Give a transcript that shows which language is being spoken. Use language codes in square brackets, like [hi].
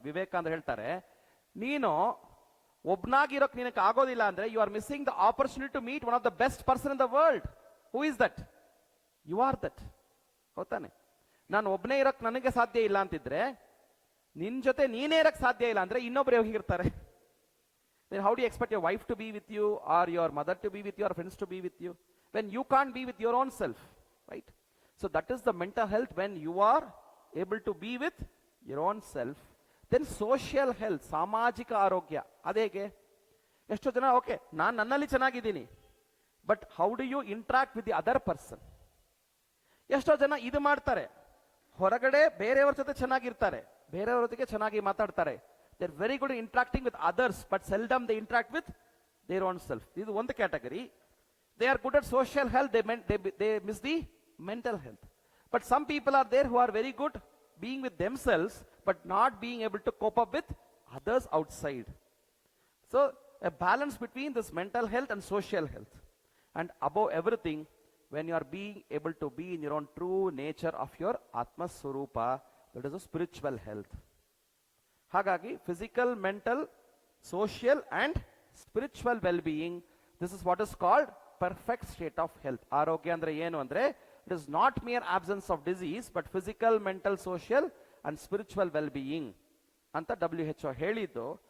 [kn] ವಿವೇಕಾನಂದ ಹೇಳ್ತಾರೆ, ನೀನು ಒಬ್ನಾಗಿರೋಕ್ ನಿನಗೆ ಆಗೋದಿಲ್ಲ ಅಂದ್ರೆ [en] You are missing the opportunity to meet one of the best person in the world. Who is that? You are that. [kn] ಹೌದಾನೆ? ನಾನು ಒಬ್ಬನೇ ಇರೋಕ್ ನನಗೆ ಸಾಧ್ಯ ಇಲ್ಲ ಅಂತಿದ್ರೆ, ನಿನ್ ಜೊತೆ ನೀನೇ ಇರಕ್ ಸಾಧ್ಯ ಇಲ್ಲ ಅಂದ್ರೆ ಇನ್ನೊಬ್ರು ಹೇಗಿರ್ತಾರೆ? [en] Then how do you expect your wife to be with you, or your mother to be with you, or friends to be with you, when you can't be with your own self, right? So that is the mental health, when you are able to be with your own self. Then social health, [kn] ಸಾಮಾಜಿಕ ಆರೋಗ್ಯ. ಅದೇಗೆ? ಎಷ್ಟೋ ಜನ okay ನಾನು ನನ್ನಲ್ಲಿ ಚೆನ್ನಾಗಿದ್ದೀನಿ, [en] But how do you interact with the other person? [kn] ಎಷ್ಟೋ ಜನ ಇದು ಮಾಡ್ತಾರೆ, ಹೊರಗಡೆ ಬೇರೆಯವ್ರ ಜೊತೆ ಚೆನ್ನಾಗಿರ್ತಾರೆ, ಬೇರೆಯವ್ರ ಜೊತೆಗೆ ಚೆನ್ನಾಗಿ ಮಾತಾಡ್ತಾರೆ, [en] they're very good at interacting with others, but seldom they interact with their own self. This is one category. They are good at social health, they miss the mental health. But some people are there who are very good being with themselves, but not being able to cope up with others outside. So a balance between this mental health and social health. And above everything, when you are being able to be in your own true nature of your Atma Swarupa, that is a spiritual health. ಹಾಗಾಗಿ physical, mental, social and spiritual well being, this is what is called perfect state of health. [kn] ಆರೋಗ್ಯ ಅಂದ್ರೆ ಏನು ಅಂದ್ರೆ [en] it is not mere absence of disease but physical, mental, social and spiritual well being [kn] ಅಂತ WHO ಹೇಳಿದ್ದು.